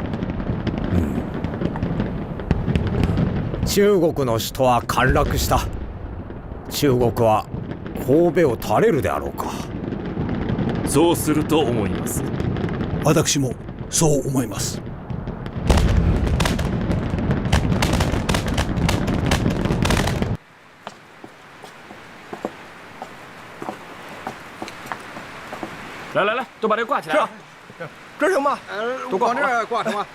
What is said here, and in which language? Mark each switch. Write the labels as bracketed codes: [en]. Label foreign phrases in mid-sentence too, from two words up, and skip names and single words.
[ja] 中国の首都は陥落した。中国は神戸を垂れるであろうか。そうすると思います。私もそう思います。 [zh] 来来来，都把这挂起来啊！这行吗？都挂往这儿挂成吗？